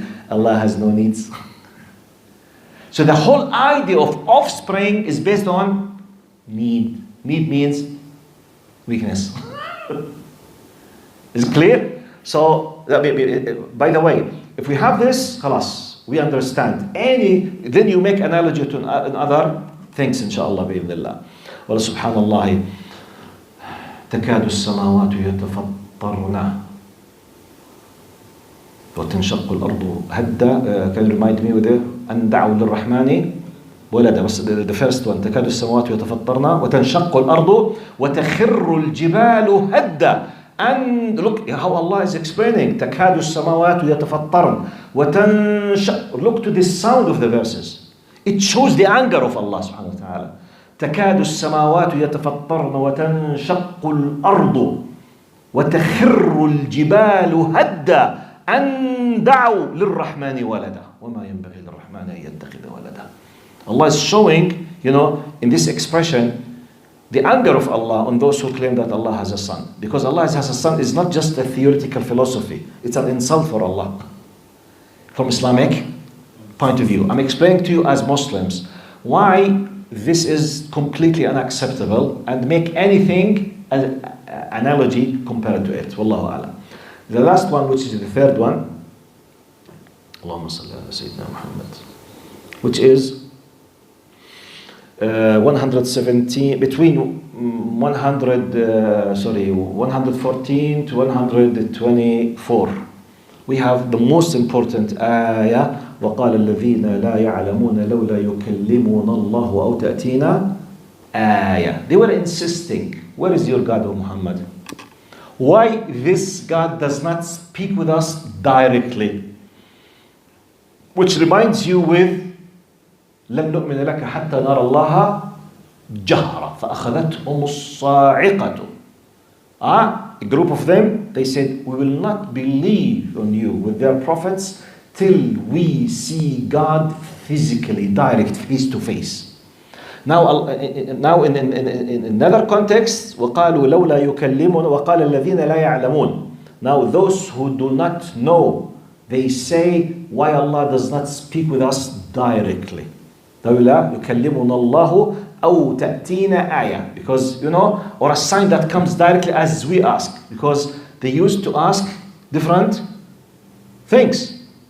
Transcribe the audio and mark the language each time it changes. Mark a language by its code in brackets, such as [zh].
[en] Allah has no needs. So the whole idea of offspring is based on need. Need means weakness. Is it clear? So, by the way, if we have this, khalas, we understand. Then you make analogy to other things, inshallah, bi'idhnillah. [ar] Wa subhanallah, تكاد السماوات يتفطرن وتنشق الأرض هدا. [en] Can you remind me with it? [ar] أن دعوا للرحمن ولدا. بس [en] the first one, [ar] تكاد السماوات يتفطرن وتنشق الأرض وتخر الجبال هدا. [en] And look how Allah is explaining. [ar] تكاد السماوات يتفطرن وتنشق. [en] Look to the sound of the verses. It shows the anger of Allah subhanahu wa ta'ala. [ar] تكاد السماوات يتفطرن وتنشق الأرض وتخر الجبال هدا أن دعوا للرحمن ولدا وما ينبغي للرحمن أن يتخذ ولدا. [en] Allah is showing, in this expression, the anger of Allah on those who claim that Allah has a son. Because Allah has a son is not just a theoretical philosophy. It's an insult for Allah. From Islamic point of view. I'm explaining to you as Muslims why this is completely unacceptable and make anything an analogy compared to it. Wallahu a'lam. The last one, which is the third one, Allahumma salli ala Sayyidina Muhammad, which is 117, between 114 to 124. We have the most important ayah, [ar] وَقَالَ الَّذِينَ لَا يَعْلَمُونَ لَوْلَا يُكَلِّمُونَ اللَّهُ أَوْ تَأْتِينَا ayah. [en] They were insisting, where is your God, O Muhammad? Why this God does not speak with us directly? Which reminds you with [ar] لن نؤمن لك حتى نرى الله جهرا فأخذتهم الصاعقة. [en] A group of them, they said, we will not believe on you with their prophets till we see God physically, direct, face to face. Now in another context, [ar] وقالوا لولا يكلمون وقال الذين لا يعلمون. [en] Now those who do not know, they say, why Allah does not speak with us directly? [ar] لولا يكلمنا الله أو تأتينا آية. [en] Because, or a sign that comes directly as we ask. Because they used to ask different things.